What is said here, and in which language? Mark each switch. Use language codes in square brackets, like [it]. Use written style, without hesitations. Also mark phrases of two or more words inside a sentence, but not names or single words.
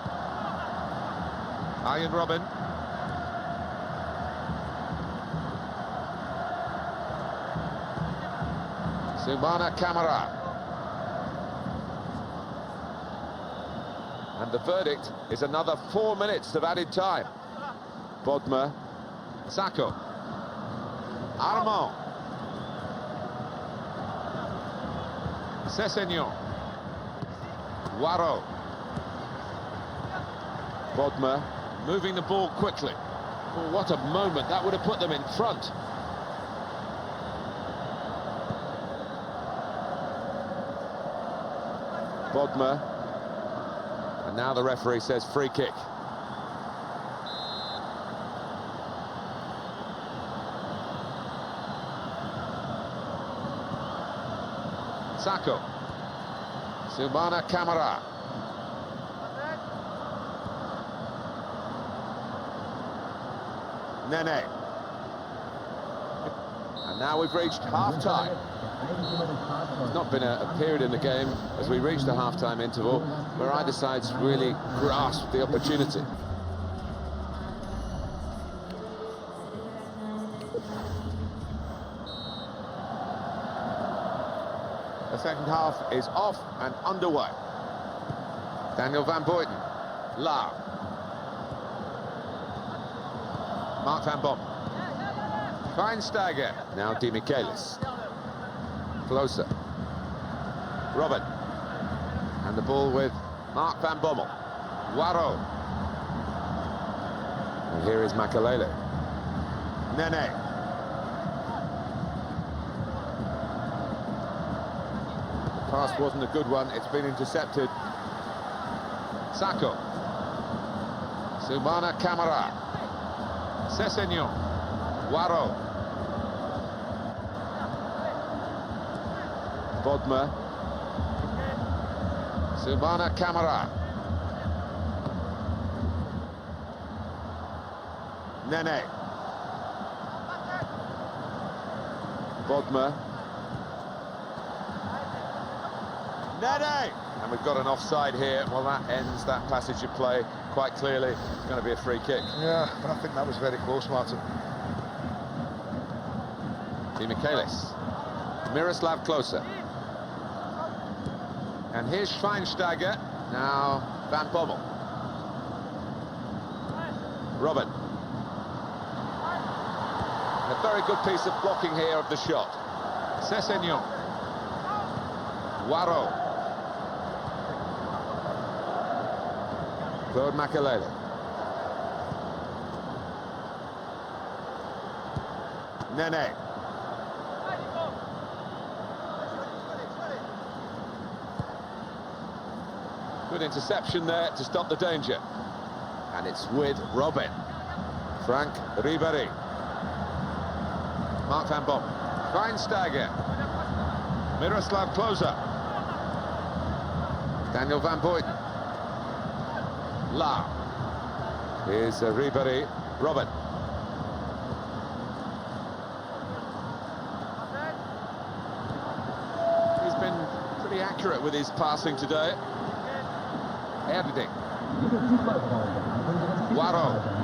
[en] Arjen Robben. Sumana Kamara. And the verdict is another 4 minutes of added time. Bodmer. Sako. Armand. Sessegnon. Waro. Bodmer moving the ball quickly. Oh, what a moment, that would have put them in front. Bodmer. And now the referee says free kick. Sako. Sumana Kamara. Nene. And now we've reached half-time. There's not been a period in the game as we reach the half-time interval where either side's really grasped the opportunity. The second half is off and underway. Daniel van Buiten. La. Mark van Bommel. Schweinsteiger. Now Di Michelis. Closer. Robben. And the ball with Mark van Bommel. Waro. And here is Makalele. Nene. The pass wasn't a good one, it's been intercepted. Sako. Sumana Kamara. Sessegnon. Waro. Bodmer. Sumana Kamara. Nene. Bodmer. Nene! And we've got an offside here. Well, that ends that passage of play quite clearly. It's going to be a free kick. Yeah, but I think that was very close, Martin. Di Michelis. Miroslav Klose. And here's Schweinsteiger. Now Van Bommel. Robben. A very good piece of blocking here of the shot. Sessegnon. Waro. Claude Makalele. Nene. Good interception there to stop the danger. And it's with Robben. Frank Ribéry. Mark van Bommel. Schweinsteiger. Miroslav Klose. Daniel van Buiten. La. Here's Ribéry. Robben. He's been pretty accurate with his passing today. Erding. Waro.